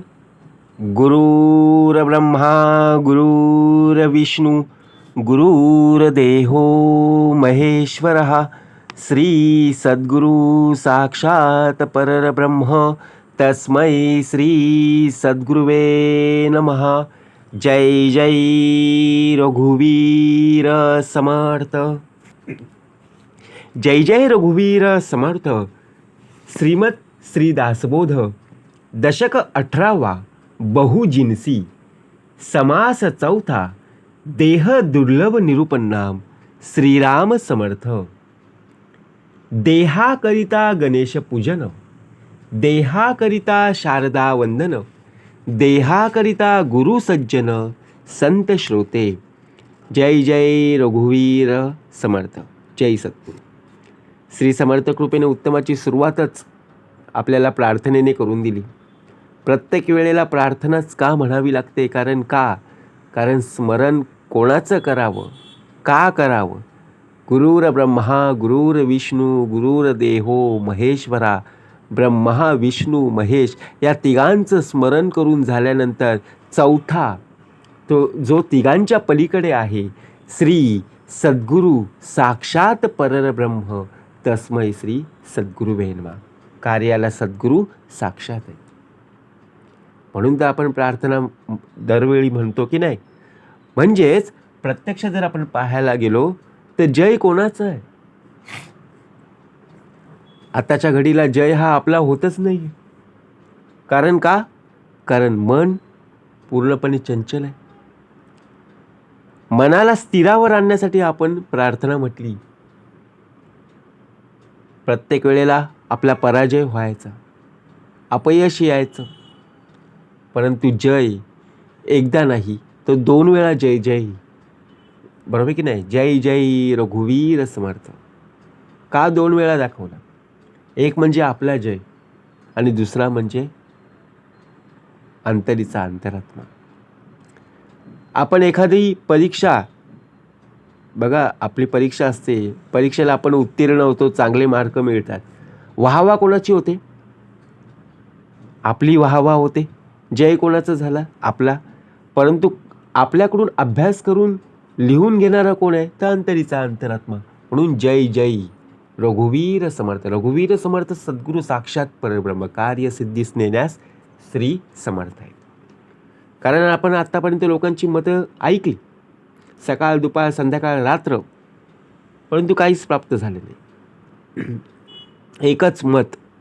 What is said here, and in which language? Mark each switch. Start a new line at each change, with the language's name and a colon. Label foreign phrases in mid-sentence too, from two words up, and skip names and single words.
Sanskrit: गुरुर्ब्रह्मा गुरुर्विष्णू गुरुर्देहो महेश्वरः श्री सद्गुरु साक्षात परब्रह्म तस्मै श्री सद्गुरुवे नमः.
Marathi: जय जय रघुवीर समर्थ. जय जय रघुवीर समर्थ. श्रीमद श्री दासबोध दशक 18वा बहुजिन्सी समास चौथा देह दुर्लभ निरूपणाम श्रीराम समर्थ. देहाकरिता गणेश पूजन, देहाकरिता शारदा वंदन, देहाकरिता गुरु सज्जन संत श्रोते. जय जय रघुवीर समर्थ. जय सद्गुरू. श्री समर्थ कृपेने उत्तमाची सुरुवातच आपल्याला प्रार्थनेने करून दिली. प्रत्येक वेळेला प्रार्थनाच का म्हणावी लागते? कारण स्मरण कोणाचं करावं, का करावं?
Sanskrit: गुरुर ब्रह्मा गुरुर्विष्णू गुरुर्देहो महेश्वरा.
Marathi: ब्रह्मा विष्णू महेश या तिघांचं स्मरण करून झाल्यानंतर चौथा तो जो तिघांच्या पलीकडे आहे,
Sanskrit: श्री सद्गुरु साक्षात परब्रह्म तस्मै श्री सद्गुरुवे नमः.
Marathi: कार्याला सद्गुरू साक्षात आहे. म्हणून तर आपण प्रार्थना दरवेळी म्हणतो की नाही. म्हणजेच प्रत्यक्ष जर आपण पाहायला गेलो तर जय कोणाचं आहे? आताच्या घडीला जय हा आपला होतच नाही. कारण का? कारण मन पूर्णपणे चंचल आहे. मनाला स्थिरावर आणण्यासाठी आपण प्रार्थना म्हटली. प्रत्येक वेळेला आपला पराजय व्हायचा, अपयश यायचं, परंतु जय एकदा नाही तर 2 वेळा जय जय. बरोबर की नाही? जय जय रघुवीर समर्थ का 2 वेळा दाखवला? एक म्हणजे आपला जय आणि दुसरा म्हणजे अंतरीचा अंतरात्मा. आपण एखादी परीक्षा बघा, आपली परीक्षा असते, परीक्षेला आपण उत्तीर्ण होतो, चांगले मार्क मिळतात. वाहवा कोणाची होते? आपली वाहवा होते. जय कोणाचं झाला? आपला. परंतु आपल्याकडून अभ्यास करून लिहून घेणारा कोण आहे? तर अंतरीचा अंतरात्मा. म्हणून जय जय रघुवीर समर्थ. रघुवीर समर्थ सद्गुरू साक्षात परब्रह्म कार्य सिद्धीस नेण्यास श्री समर्थ आहे. कारण आपण आत्तापर्यंत लोकांची मतं ऐकली, सकाळ दुपार संध्याकाळ रात्र, परंतु काहीच प्राप्त झाले नाही. एकच मत.